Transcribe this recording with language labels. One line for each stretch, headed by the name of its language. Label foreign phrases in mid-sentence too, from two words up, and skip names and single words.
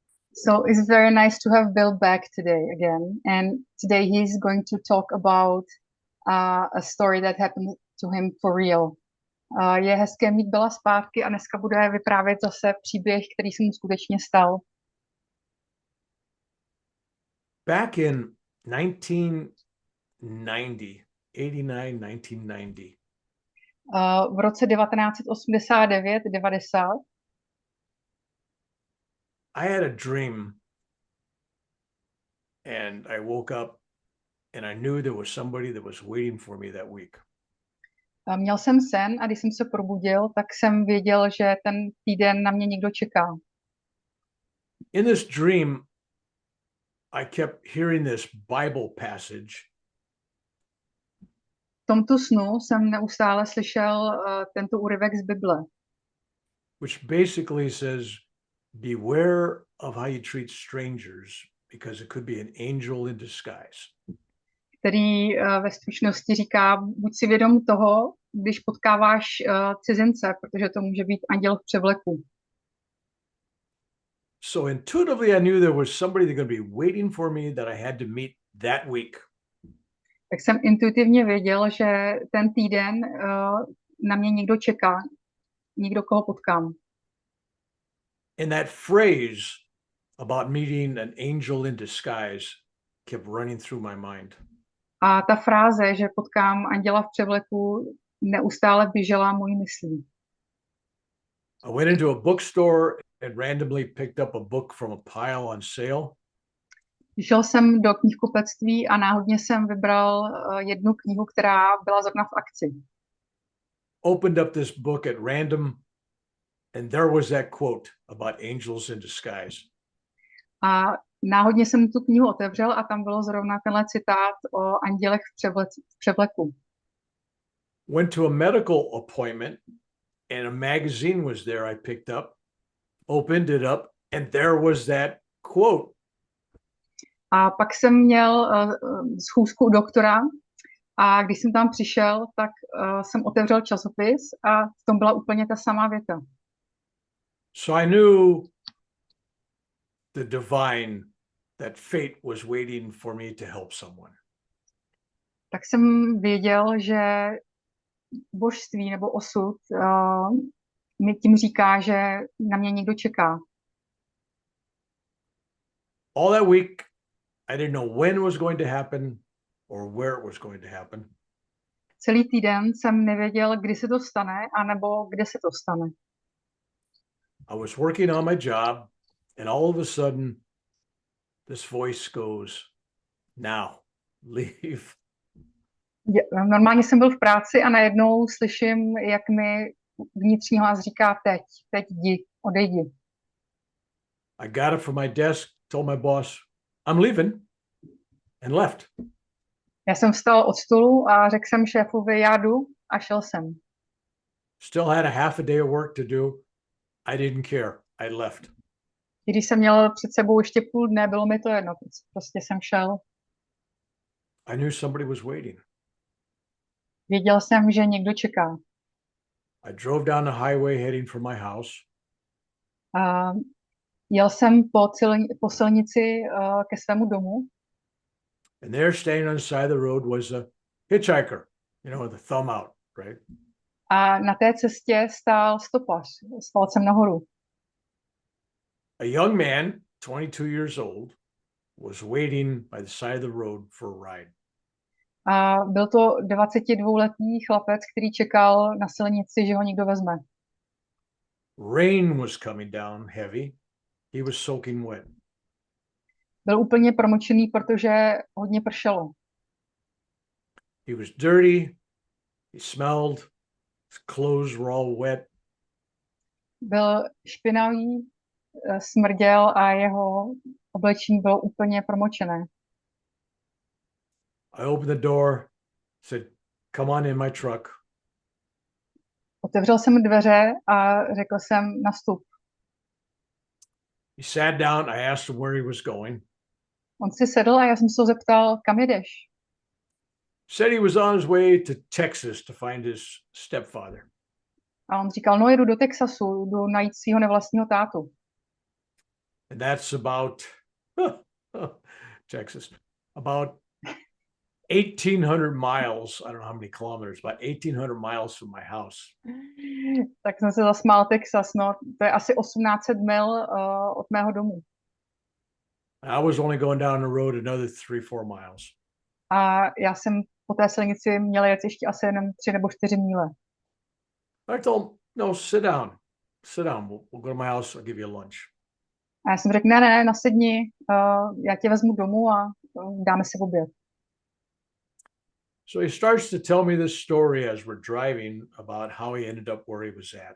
English: So it's very nice to have Bill back today again. And today he's going to talk about a story that happened to him for real.
Czech: Je hezké mít Billa zpátky a dneska bude vyprávět zase příběh, který se mu skutečně stal.
English: Back in 1990,
Czech: V roce 1989-90
English: I had a dream and I woke up and I knew there was somebody that was waiting for me that week.
Czech: Měl jsem sen a když jsem se probudil, tak jsem věděl, že ten týden na mě někdo čeká.
English: In this dream, I kept hearing this Bible passage.
Czech: V tomto snu jsem neustále slyšel tento úryvek z Bible,
English: which basically says, beware of how you treat strangers, because it could be an angel in disguise.
Czech: který ve stručnosti říká, buď si vědom toho, když potkáváš cizince, protože to může být anděl v převleku.
English: So intuitively I knew there was somebody that going to be waiting for me that I had to meet that week.
Czech: Tak jsem intuitivně věděl, že ten týden na mě někdo čeká, někdo, koho potkám.
English: And that phrase about meeting an angel in disguise kept running through my mind.
Czech: A ta fráze, že potkám anděla v převleku, neustále běžela mojí myslí.
English: I went into a bookstore and randomly picked up a book from a pile on sale.
Czech: Šel jsem do knihkupectví a náhodně jsem vybral jednu knihu, která byla zrovna v akci.
English: Opened up this book at random and there was that quote about angels in disguise.
Czech: A náhodně jsem tu knihu otevřel a tam bylo zrovna tenhle citát o andělech v převleku.
English: Went to a medical appointment and a magazine was there I picked up, opened it up, and there was that quote.
Czech: A pak jsem měl schůzku u doktora a když jsem tam přišel, tak jsem otevřel časopis a v tom byla úplně ta samá věta.
English: So I knew the divine, that fate was waiting for me to help someone.
Czech: Tak jsem věděl, že božství nebo osud mi tím říká, že na mě někdo čeká.
English: All that week, I didn't know when it was going to happen or where it was going to happen.
Czech: Celý týden jsem nevěděl, kdy se to stane, anebo kde se to stane.
English: I was working on my job, and all of a sudden, this voice goes, now, leave.
Czech: Normálně jsem byl v práci a najednou slyším, jak mi vnitřní hlas říká teď jdi, odejdi.
English: I got up from my desk, told my boss, I'm leaving, and left.
Czech: Já jsem vstal od stolu a řekl jsem šéfovi, já jdu a šel jsem.
English: Still had a half a day of work to do. I didn't care. I left.
Czech: I když jsem měl před sebou ještě půl dne, bylo mi to jedno, prostě jsem šel.
English: I knew somebody was waiting.
Czech: Věděl jsem, že někdo čeká.
English: I drove down the highway heading for my house.
Czech: Jel jsem po silnici ke svému domu.
English: And there, standing on the side of the road, was a hitchhiker, with a thumb out, right?
Czech: A na té cestě stál stopař s palcem nahoru.
English: A young man, 22 years old, was waiting by the side of the road for a ride.
Czech: A byl to 22letý chlapec, který čekal na silnici, že ho někdo vezme.
English: Rain was coming down heavy. He was soaking wet.
Czech: Byl úplně promočený, protože hodně pršelo.
English: He was dirty. He smelled. His clothes were all wet.
Czech: Byl špinavý, smrděl a jeho oblečení bylo úplně promočené.
English: I opened the door, said, come on in my truck.
Czech: Otevřel jsem dveře a řekl jsem, nastup.
English: He sat down. I asked him where he was going.
Czech: On si sedl a já jsem se ho zeptal, kam jedeš?
English: Said he was on his way to Texas to find his stepfather.
Czech: A on říkal, no jedu do Texasu, jdu najít svého nevlastního tátu.
English: And that's about Texas, about 1,800 miles. I don't know how many kilometers, about 1,800 miles from my house.
Czech: Tak jsem se zasmál Texas, no, to je asi 1800 mil od mého domu.
English: I was only going down the road another 3-4 miles.
Czech: A já jsem po té silnici měla jet ještě asi jenom 3 nebo 4 míle.
English: I told him, no, sit down. Sit down. We'll go to my house. I'll give you lunch.
Czech: A já jsem řekl, ne, nasedni, já tě vezmu domů a dáme si oběd.
English: So he starts to tell me this story as we're driving about how he ended up where he was at.